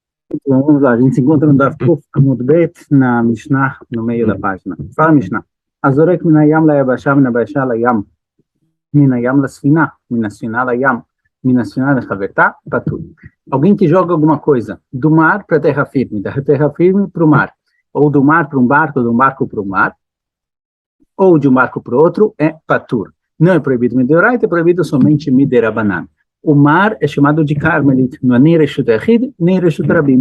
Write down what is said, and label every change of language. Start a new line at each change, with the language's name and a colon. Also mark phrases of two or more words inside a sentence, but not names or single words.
Portuguese: Então, vamos lá, a gente se encontra no
Hebrew: דף ק עמוד ב,
Portuguese: na Mishnah, no meio da página. Fala, Mishnah.
Hebrew: הזורק מהים ליבשה מהיבשה לים, מהים לספינה, מהספינה לים, מהספינה לחברתה, פטור.
Portuguese: Alguém que joga alguma coisa do mar para a terra firme, da terra firme para o mar, ou do mar para um barco, do barco para o mar, ou de um barco para o outro, é patur. Não é proibido midoraita, é proibido somente miderabanan. O mar é chamado de Carmelit, não é nem
Hebrew: רשות היחיד,
Portuguese: nem
Hebrew: רשות הרבים.